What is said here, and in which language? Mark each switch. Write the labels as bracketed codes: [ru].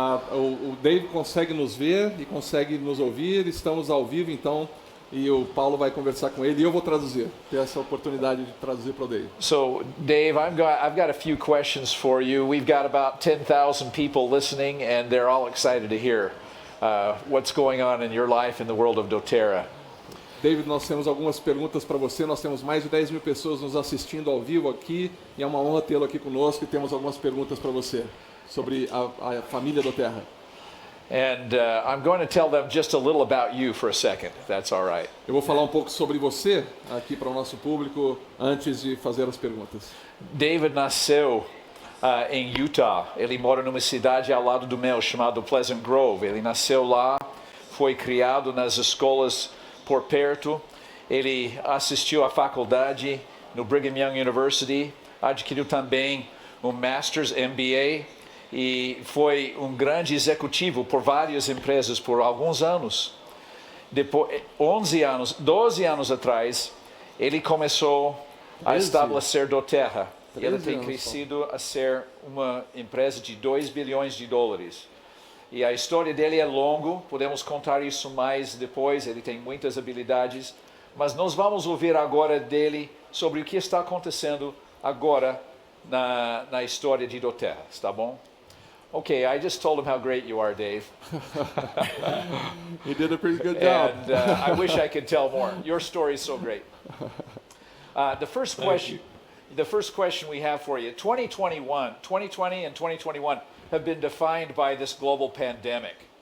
[pt] O Dave consegue nos ver e consegue nos ouvir. Estamos ao vivo, então, e o Paulo vai conversar com ele e eu vou traduzir. Ter essa oportunidade de traduzir para o Dave. [en] So, Dave, I've got a few questions for you. We've got about 10,000 people listening, and they're all excited to hear what's going on in your life in the world of doTERRA. [pt] David, nós temos algumas perguntas para você. Nós temos mais de 10 mil pessoas nos assistindo ao vivo aqui e é uma honra tê-lo aqui conosco e temos algumas perguntas para você sobre a família doTERRA. [en] And I'm going to tell them just a little about you for a second, if that's all right. [pt] Eu vou falar um pouco sobre você aqui para o nosso público antes de fazer as perguntas. David nasceu em Utah. Ele mora numa cidade ao lado do meu chamado Pleasant Grove. Ele nasceu lá, foi criado nas escolas por perto. Ele assistiu à faculdade no Brigham Young University, adquiriu também um Master's MBA e foi um grande executivo por várias empresas por alguns anos. Depois, 12 anos atrás, ele começou a estabelecer doTERRA. Ele tem crescido a ser uma empresa de 2 bilhões de dólares. E a história dele é longa, podemos contar isso mais depois, ele tem muitas habilidades, mas nós vamos ouvir agora dele sobre o que está acontecendo agora na história de doTERRA, está bom? [en] Okay, I just told him how great you are, Dave. You did a pretty good job. And I wish I could tell more. Your story is so great. The first question we have for you, 2020 and 2021 have been defined by this global pandemic.